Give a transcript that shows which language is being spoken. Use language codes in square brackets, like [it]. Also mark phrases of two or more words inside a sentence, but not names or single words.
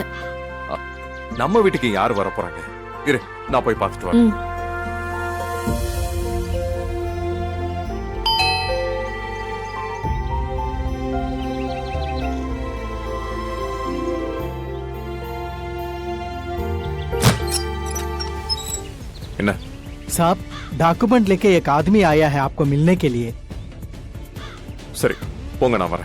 [ta] நம்ம வீட்டுக்கு யாரு வர போறாங்க? இரு, நான் போய் பார்த்துட்டு வரேன். என்ன [hi] साहब, डॉक्यूमेंट लेके एक आदमी आया है आपको मिलने के लिए. [ta] சரி, போங்க, நான் வரேன்.